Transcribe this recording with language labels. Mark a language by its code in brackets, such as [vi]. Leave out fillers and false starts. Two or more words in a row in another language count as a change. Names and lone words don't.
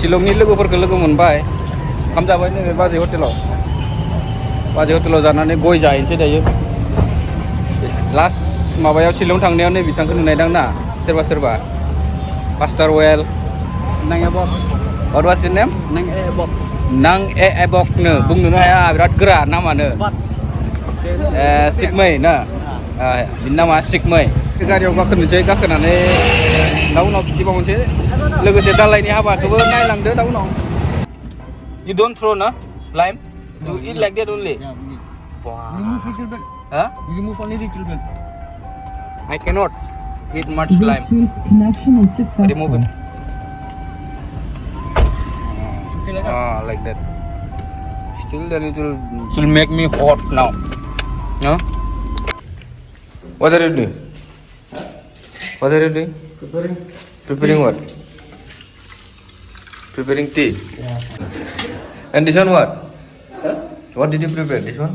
[brx] शिलंनि लोगोफोरखौ लोगो मोनबाय ओंखाम जाबाय नैबे बाजै हटेलाव जानानै गय जाहैनोसै दायो लास्ट माबायाव शिलं थांनायाव नै बिथांखौ नुनायदां ना सोरबा पास्टार वेल [en] Nang Ebok. what was his name Nang Ebok. [brx] Nang Ebokनो बुंनोनो हाया बिराद गोरा नामानो सिकमै ना बिनि नामा सिकमै गारियाव गाखोनोसै गाखोनानै दा उनाव खिथिबावनोसै लोगोसे दालायनि हाबाखौबो नायलांदो दा उनाव [en] you don't throw na lime you eat like that only Remove little bit. huh Remove only little bit. I cannot eat much lime Connection is successful. remove it like that still then it will make me hot now huh what are you doing preparing what preparing tea and this one what what did you prepare this one